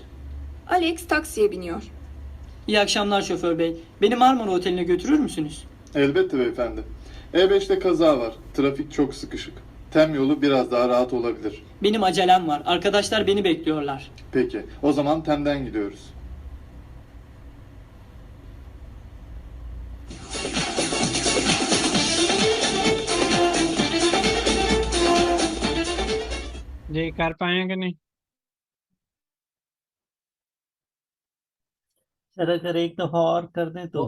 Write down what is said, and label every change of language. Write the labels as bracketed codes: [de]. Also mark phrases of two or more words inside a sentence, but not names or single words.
[tr] Alex taksiye biniyor. İyi akşamlar şoför bey. Beni Marmara Oteli'ne götürür müsünüz? Elbette beyefendi. E5'te kaza var. Trafik çok sıkışık. Tem yolu biraz daha rahat olabilir. Benim acelem var. Arkadaşlar beni bekliyorlar. Peki, o zaman Tem'den gidiyoruz. [hi] जी, कर पाए कि नहीं? सर अगर एक दफा और कर दें तो